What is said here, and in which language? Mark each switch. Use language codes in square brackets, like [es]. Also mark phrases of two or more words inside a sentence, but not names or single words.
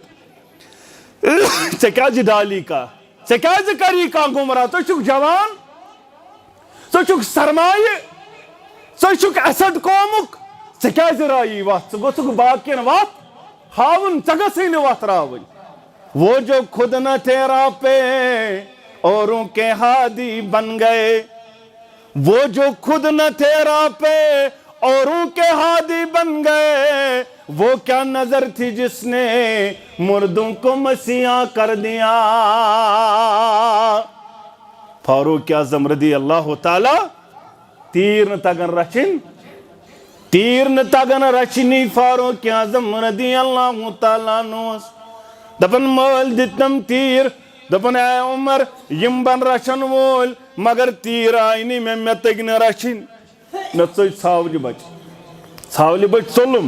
[ks] ژےٚ کیٛازِ ڈالی کانٛہہ. ژےٚ کیٛازِ کری کانٛہہ گمراہ. ژٕ چھُکھ جوان. ژٕ چھُکھ سرمایہِ. ژٕ چھُکھ اَسد قومُک. ژےٚ کیٛازِ رایی وتھ. ژٕ گوٚژھُکھ باقین وتھ ہاوُن. ژےٚ گژھٕے نہٕ وتھ راوٕنۍ. [ur] وہ جو خود نہ تیرا پہ اوروں کے ہادی بن گئے. وہ جو خود نہ تیرا پہ اوروں کے ہادی بن گئے. وہ کیا نظر تھی جس نے مردوں کو مسیحا کر دیا. [ks] فاروق اعظم رضی اللہ تعالی تیر نہ تگن رچن. تیر نہ تگن رچنی فاروق اعظم رضی اللہ تعالیٰ نوس. دپن مٲلۍ دِتنم تیٖر. دپن اے عمر یم بن رچھن وول مگر تیٖر آیہِ نہٕ مےٚ تٔگۍ نہٕ رچھِنۍ. مےٚ ژٔج ژھاوجہِ بچہِ. ژھاولہِ بچ ژوٚلُم.